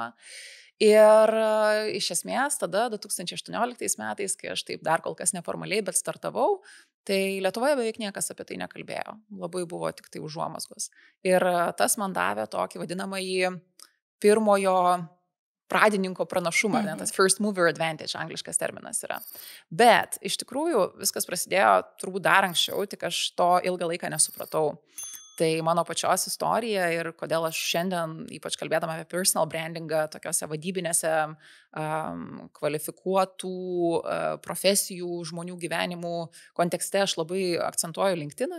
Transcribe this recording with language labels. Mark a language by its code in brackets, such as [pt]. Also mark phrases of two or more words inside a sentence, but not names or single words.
[lt] Ir iš esmės tada 2018 metais, kai aš taip dar kol kas neformaliai, bet startavau, tai Lietuvoje beveik niekas apie tai nekalbėjo. Labai buvo tik tai užuomazgos. Ir tas man davė tokį vadinamąjį pirmojo pradininko pranašumą, tas [en] first mover advantage, [lt] angliškas terminas yra. Bet iš tikrųjų viskas prasidėjo turbūt dar anksčiau, tik aš to ilgą laiką nesupratau. Tai mano pačios istorija ir kodėl aš šiandien, ypač kalbėdama apie [en] personal brandingą, [lt] tokiuose vadybinėse kvalifikuotų profesijų, žmonių gyvenimų kontekste, aš labai akcentuoju LinkedIn.